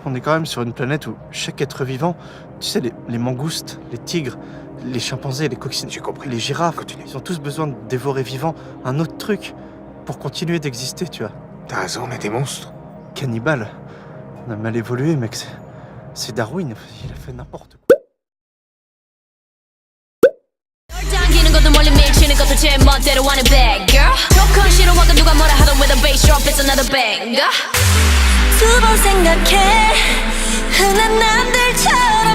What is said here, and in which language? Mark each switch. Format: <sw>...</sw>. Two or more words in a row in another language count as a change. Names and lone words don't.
<fr>On est quand même sur une planète où chaque être vivant, tu sais, les mangoustes, les tigres, les chimpanzés, les coccinelles, j'ai compris. les girafes, Continue. ils ont tous besoin de dévorer vivant un autre truc pour continuer d'exister, tu vois. T'as raison, on est des monstres. Cannibale. On a mal évolué, mec. C'est Darwin, il a fait n'importe quoi.</fr> <ko>당기는 것도 몰래 밀치는 것도 제 멋대로 하는</ko> <en>bad girl.</en> <ko>조금 싫어하고 누가 뭐라 하던</ko> <en>with a bass drop, it's another banger.</en> <ko>수번 생각해 흔한 남들처럼</ko>